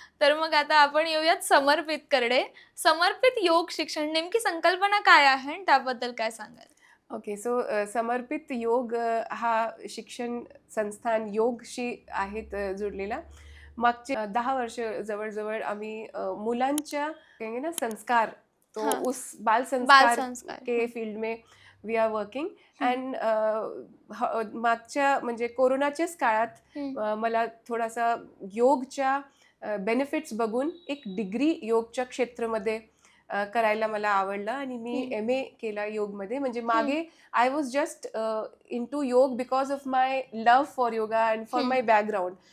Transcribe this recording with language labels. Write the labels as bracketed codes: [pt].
[mr] तर मग आता आपण येऊयात समर्पित कडे. समर्पित योग शिक्षण नेमकी संकल्पना काय आहे आणि त्याबद्दल काय सांगाल? ओके, सो समर्पित योग हा शिक्षण संस्थान योगशी आहेत जुडलेला. मागचे 10 वर्ष जवळ आम्ही मुलांच्या [hi] कहेंगे ना संस्कार, तो हाँ. उस बाल बाल संस्कार संस्कार. के फील्ड में [en] We are working. [mr] अँड मागच्या म्हणजे कोरोनाच्याच काळात मला थोडासा योगच्या बेनिफिट्स बघून एक डिग्री योगच्या क्षेत्रामध्ये करायला मला आवडलं आणि मी MA केला योगमध्ये. म्हणजे मागे [en] I was just into yoga because of my love for yoga and for my background.